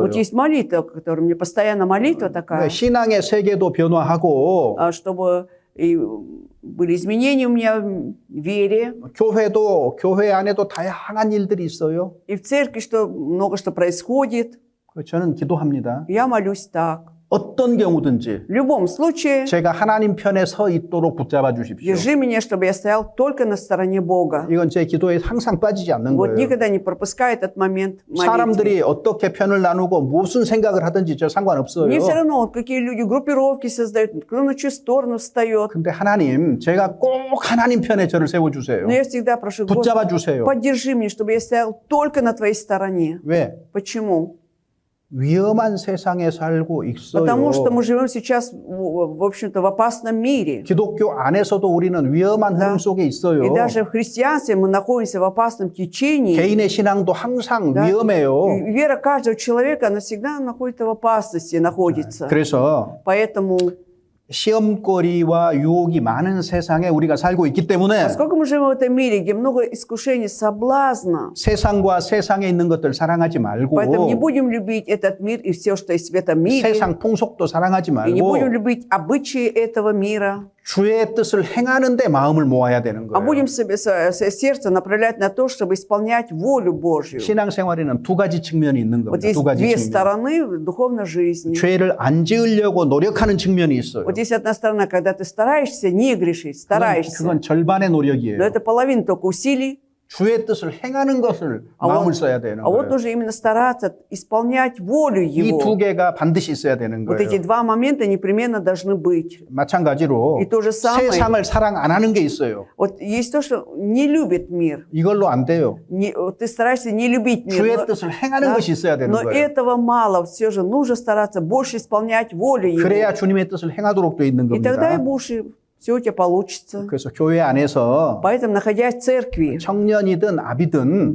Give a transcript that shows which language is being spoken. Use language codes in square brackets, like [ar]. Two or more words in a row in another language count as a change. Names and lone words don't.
[ru] Вот есть молитва, которая мне постоянно молитва [ko] 네, [ru] такая, [ko] 신앙의 세계도 변화하고 [ru] чтобы и были изменения у меня в вере, [ko] 교회도 교회 안에도 다양한 일들이 있어요. [ru] и в церкви много что происходит. [ko] 저는 기도합니다. [ru] Я молюсь так. [ko] 어떤 경우든지 [ru] В любом случае, [ko] 제가 하나님 편에 서 있도록 붙잡아 주십시오. [ru] держи меня, чтобы я стоял только на стороне Бога. [ko] 이건 제 기도에 항상 빠지지 않는 [ru] Вот [ko] 거예요. [ru] никогда не пропускай этот момент молитвы. [ko] 사람들이 어떻게 편을 나누고 무슨 생각을 하든지 저 상관없어요. [ru] Мне все равно, вот какие люди группировки создают, кто на чью сторону встает. [ko] 근데 하나님, 제가 꼭 하나님 편에 저를 세워주세요. [ru] Но я всегда прошу, [ko] 붙잡아 [ru] Господи, [ko] 주세요. [ru] поддержи меня, чтобы я стоял только на Твоей стороне. [ko] 왜? [ru] Почему? [ko] 위험한 세상에 살고 있어요. [ru] Потому что мы живем сейчас, в общем-то, в опасном мире. [ko] 기독교 안에서도 우리는 위험한 흐름 속에 있어요. [ru] И даже в христианстве мы находимся в опасном течении. [ko] 개인의 신앙도 항상 위험해요. [ru] И вера каждого человека, она всегда находится в опасности, находится. [ko] 그래서 [ru] Поэтому, [ko] 시험거리와 유혹이 많은 세상에 우리가 살고 있기 때문에 [ru] поскольку мы живем в этом мире, где много искушений, соблазна, [ko] 세상과 세상에 있는 것들 사랑하지 말고 [ru] поэтому не будем любить этот мир и все, что есть в этом мире. [ko] 세상 통속도 사랑하지 [ru] И не [ko] 말고 [ru] будем любить обычаи этого мира, [ko] 주의 뜻을 행하는 데 마음을 모아야 되는 [ru] а [ko] 거예요. [ru] будем сердце направлять на то, чтобы исполнять волю Божью. [ko] 신앙생활에는 두 가지 측면이 있는 [ru] Вот [ko] 겁니다. [ru] есть [ko] 두 가지 [ru] две [ko] 측면. [ru] стороны в духовной жизни. [ko] 죄를 안 지으려고 노력하는 측면이 있어요. [ru] Вот есть одна сторона, когда ты стараешься не грешить, стараешься. [ko] 그건 절반의 [ru] Но [ko] 노력이에요. [ru] это половина только усилий. [ko] 주의 뜻을 행하는 것을 마음을 써야 되는 [ru] А вот [ko] 거예요. [ru] нужно именно стараться исполнять волю [ko] 이 두 [ru] Его. [ko] 개가 반드시 있어야 되는 [ru] Вот эти [ko] 거예요. [ru] два момента непременно должны быть. [ko] 마찬가지로 [ru] И то же самое. [ko] 세상을 사랑 안 하는 게 있어요. [ru] Вот есть то, что не любит мир. [ko] 이걸로 안 돼요. [ru] Вот ты стараешься не любить мир. [ko] 주의 [ru] Но, [ko] 뜻을 행하는 [ru] да, [ko] 것이 있어야 되는 [ru] но [ko] 거예요. [ru] этого мало. Все же нужно стараться больше исполнять волю Его. [ko] 그래야 주님의 뜻을 행하도록 돼 있는 [ru] И тогда и [ko] 겁니다. [ru] будешь, все у тебя получится. [ko] 그래서 교회 안에서 [ru] Поэтому, находясь в церкви, [ko] 청년이든 아비든